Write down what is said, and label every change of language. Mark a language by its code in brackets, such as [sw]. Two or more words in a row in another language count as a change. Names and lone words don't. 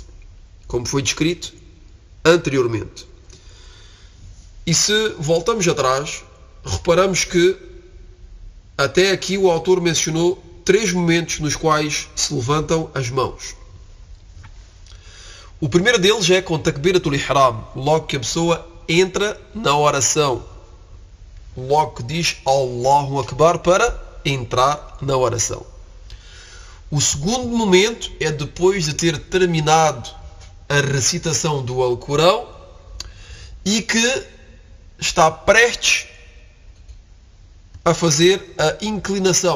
[pt] Como foi descrito anteriormente. E se voltamos atrás, reparamos que até aqui o autor mencionou 3 momentos nos quais se levantam as mãos. O primeiro deles é com [ar] تكبيرة الإحرام, [pt] logo que a pessoa entra na oração. Logo que diz [ar] الله أكبر [pt] para entrar na oração. O segundo momento é depois de ter terminado a recitação do Alcorão e que está prestes a fazer a inclinação.